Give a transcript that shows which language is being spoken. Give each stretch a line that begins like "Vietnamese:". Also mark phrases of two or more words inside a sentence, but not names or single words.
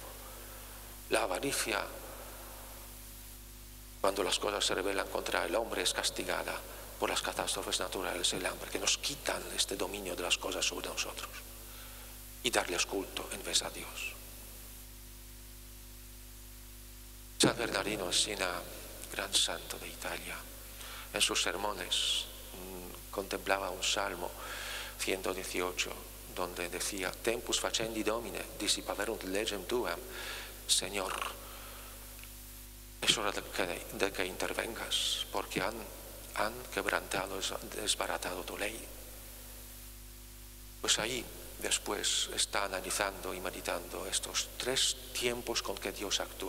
Spanish: La avaricia, cuando las cosas se rebelan contra el hombre, es castigada por las catástrofes naturales, el hambre, que nos quitan este dominio de las cosas sobre nosotros y darles culto en vez a Dios. San Bernardino de Siena, gran santo de Italia, en sus sermones contemplaba un salmo 118 donde decía:
Latin: Tempus facendi Domine dissipaverunt legem tuam.
Spanish: Señor, es hora de que intervengas, porque han quebrantado, desbaratado tu ley. Pues ahí después está analizando y meditando estos 3 tiempos con que Dios actúa.